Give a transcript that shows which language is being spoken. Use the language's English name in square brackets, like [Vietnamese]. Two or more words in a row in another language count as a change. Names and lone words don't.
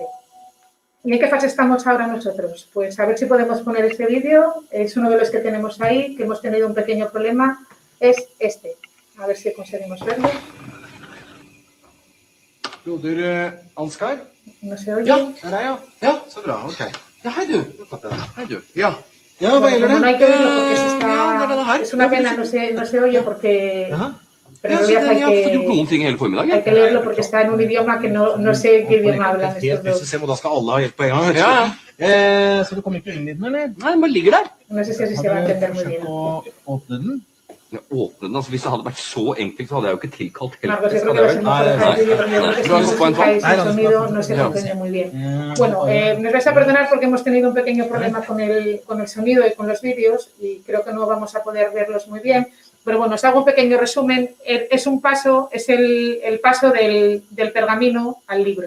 [Spanish] ¿Y en qué fase estamos ahora nosotros? Pues a ver si podemos poner este vídeo, es uno de los que tenemos ahí, que hemos tenido un pequeño problema, es este. A ver si conseguimos verlo. [Norwegian] Broder Ansgar? [Spanish] No se oye. [Norwegian] Ja, der er ja. Ja, så bra, ok. Ja, hei du. Hei du. Ja. Ja, hva [Spanish] Bueno, [Norwegian] gjelder [Spanish] como [Norwegian] det? [Spanish] no hay que verlo porque se está, [Norwegian] Ja, det er det her. [Spanish] es una pena, no se oye porque... [Norwegian] Jaha. [Spanish] Pero en [Norwegian] Ja, så [Spanish] realidad [Norwegian] jeg har fått gjort noen ting hele [Spanish] hay [Norwegian] formiddagen. [Spanish] que leerlo porque está en un idioma que no sé qué idioma hablan estos dos. [Norwegian] System, og da skal alle ha hjelp på en gang. Ja, ja. Så du kommer ikke inn i den, eller? Nei, den bare ligger der. [Spanish] No sé si así se va a entender muy bien. [Norwegian] å åpne den? Ja, åpne den, altså hvis det hadde vært så enkelt, så hadde jeg jo ikke tilkalt [Spanish] Marcos, yo [Norwegian] help. [Spanish] creo que va a ser mejor dejar el vídeo porque yo creo que si no Vamos, Juan, escucháis el Juan. sonido no se comprende muy bien. Bueno, nos vais a perdonar porque hemos tenido un pequeño problema con el sonido y con los vídeos y creo que no vamos a poder verlos muy bien. Pero bueno, os hago un pequeño resumen. Es un paso, es el paso del pergamino al libro.